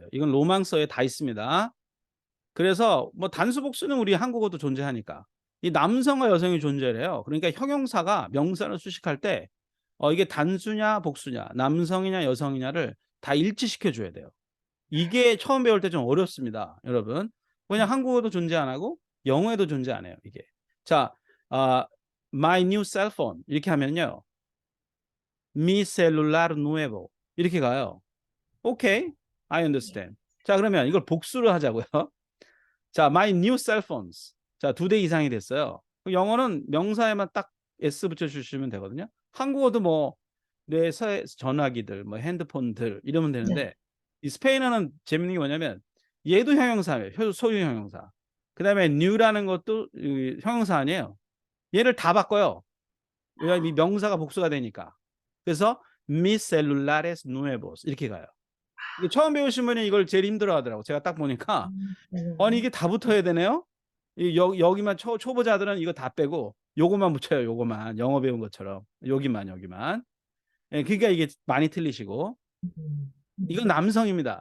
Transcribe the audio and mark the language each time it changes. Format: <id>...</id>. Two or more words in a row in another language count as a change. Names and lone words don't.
<ko>이건 로망서에 다 있습니다. 그래서 뭐 단수 복수는 우리 한국어도 존재하니까 이 남성과 여성이 존재를 해요. 그러니까 형용사가 명사를 수식할 때 이게 단수냐 복수냐 남성이냐 여성이냐를 다 일치시켜 줘야 돼요. 이게 처음 배울 때 좀 어렵습니다. 여러분. 그냥 한국어도 존재 안 하고 영어에도 존재 안 해요. 이게. 자,</ko> <en>my new cell phone</en> <ko>이렇게 하면요.</ko> <es>mi celular nuevo</es> <ko>이렇게 가요. 오케이,</ko> <en>I understand.</en> <ko>자, 그러면 이걸 복수를 하자고요. 자,</ko> <en>my new cell phones.</en> <ko>자, 2대 이상이 됐어요. 영어는 명사에만 딱 s 붙여주시면 되거든요. 한국어도 뭐 내 전화기들, 뭐 핸드폰들 이러면 되는데 이 스페인어는 재밌는 게 뭐냐면 얘도 형용사예요. 소유 형용사. 그 다음에 new라는 것도 형용사 아니에요. 얘를 다 바꿔요. 왜냐하면 이 명사가 복수가 되니까. 그래서</ko> <es>mis celulares nuevos</es> <ko>이렇게 가요. 이게 처음 배우신 분이 이걸 제일 힘들어 하더라고. 제가 딱 보니까 아니 이게 다 붙어야 되네요. 여기만 초보자들은 이거 다 빼고 요거만 붙여요. 요거만 영어 배운 것처럼 여기만. 예, 그러니까 이게 많이 틀리시고 이건 남성입니다.</ko>